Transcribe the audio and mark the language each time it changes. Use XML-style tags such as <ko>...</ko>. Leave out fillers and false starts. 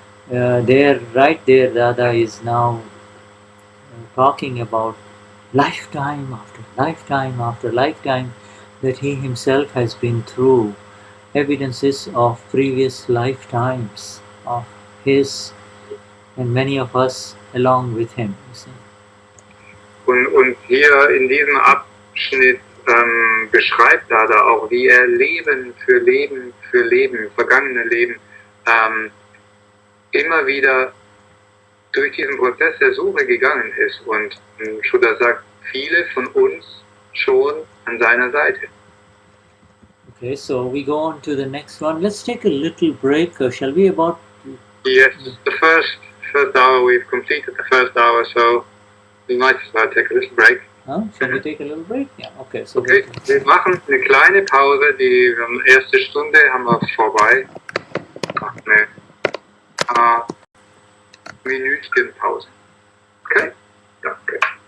<en>Right there, Dada is now talking about lifetime after lifetime after lifetime that he himself has been through, evidences of previous lifetimes of his and many of us along with him. You see.</en> <de>Und hier in diesem Abschnitt beschreibt Dada auch, wie er Leben für Leben für Leben, vergangene Leben, immer wieder durch diesen Prozess der Suche gegangen ist. Und Shuddha sagt, viele von uns schon an seiner Seite.</de> <en>Okay, so we go on to the next one. Let's take a little break, shall we? Yes, the first hour, we've completed the first hour, so we might as well take a little break. Huh? Shall we take a little break? Yeah, okay. So</en> <de>okay, wir machen eine kleine Pause, die erste Stunde haben wir vorbei. Eine paar Minütchen Pause. Okay? Danke.</de>